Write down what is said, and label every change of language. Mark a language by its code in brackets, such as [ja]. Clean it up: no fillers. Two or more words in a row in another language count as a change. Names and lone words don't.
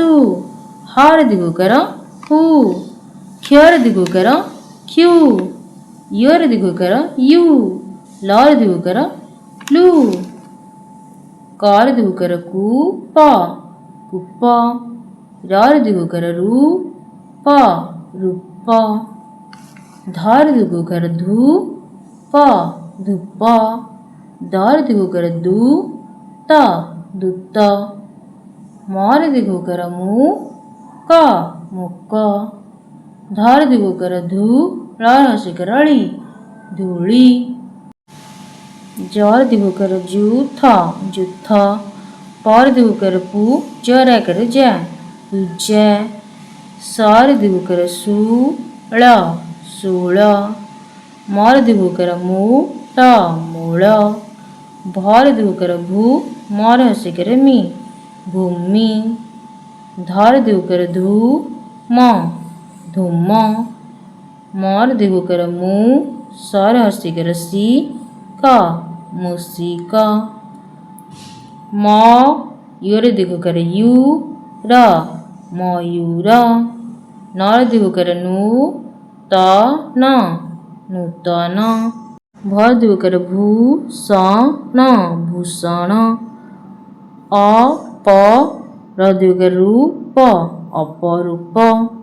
[or] ହର ଦୀର୍ଘଉକାର ହୂ। କ୍ଷର ଦୀର୍ଘଉକାର କ୍ଷୂ। ୟର ଦୀର୍ଘଉକାର ୟୂ। ଲର ଦୀର୍ଘଉକାର ଲୂ। କର ଦୀର୍ଘଉକାର କୂ ପ କୂପ। ରର ଦୀର୍ଘଉକାର ରୂ ପ ରୂପ। ଧର ଦୀର୍ଘଉକାର ଧୂ ପ ଧୂପ। ଦର ଦୀର୍ଘଉକାର ଦୂ ତ ଦୂତ। ମର ଦୀର୍ଘଉକାର ମୂ କ ମୂକ। ଧର ଦୀର୍ଘଉକାର ଧୂ ଳ ହ୍ରସ୍ୱଇକାର ଳି ଧୂଳି। ଜର ଦୀର୍ଘଉକାର ଜୂ ଥ ଜୂଥ। ପର ଦୀର୍ଘଉକାର ପୂ ଜର ଆକାର ଜା ପୂଜା। ସର ଦୀର୍ଘଉକାର ସୂ ଳ ଶୂଳ। ମର ଦୀର୍ଘଉକାର ମୂ ଟ ମୂଳ। ଭର ଦୀର୍ଘଉକାର ଭୂ ମର ହ୍ରସ୍ୱଇକାର ମି ଭୂମି। ଧର ଦୀର୍ଘଉକାର ଧୂ ମ ଧୂମ। ମର ଦୀର୍ଘଉକାର ମୂ ସର ହ୍ରସ୍ୱଇକାର ସି କ ମୂଷିକ। ମ ୟର ଦୀର୍ଘଉକାର ୟୂ ର ମୟୂର। ନର ଦୀର୍ଘଉକାର ନୂ ତ ନ ନୂତନ। ଭର ଦୀର୍ଘଉକାର ଭୂ ସ ନ ଭୂଷଣ। ଅ ପ ର ଦୀର୍ଘଉକାର ରୂ ପ ଅପରୂପ।